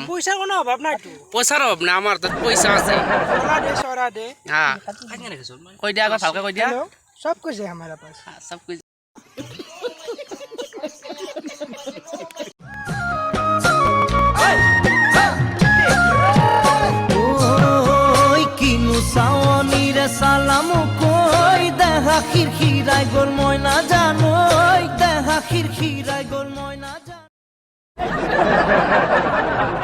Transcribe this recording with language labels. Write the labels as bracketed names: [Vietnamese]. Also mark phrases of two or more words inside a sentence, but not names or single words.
[Assamese] পইচা কোনো অভাৱ নাই তো পইচাৰ অভাৱ নাই আমাৰ তাত পইচা আছে চৰা দে হা কৈ দিয়া আগত ভালকৈ কৈ দিয়া [Hindi] সব कुछ है हमारे पास सब कुछ [Assamese] সালাম কই দেখা খিরখিরাই গোল ময়না জানোই দেখা খিরখিরাই গোল ময়না জানো